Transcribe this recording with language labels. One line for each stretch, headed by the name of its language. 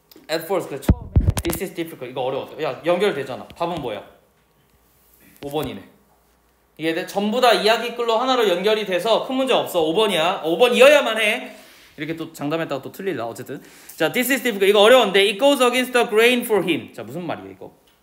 English: At first
Korean: 그래 처음에
English: This is difficult
Korean: 이거 어려웠어. 야 연결되잖아. 답은 뭐야? 5번이네. 이게 전부 다 이야기글로 하나로 연결이 돼서 큰 문제 없어. 5번이야. 5번이어야만 해. 이렇게 또 장담했다가 또 틀릴라. 어쨌든 자,
English: this is difficult
Korean: 이거 어려운데
English: it goes against the grain for him.
Korean: 자, 무슨 말이야 이거?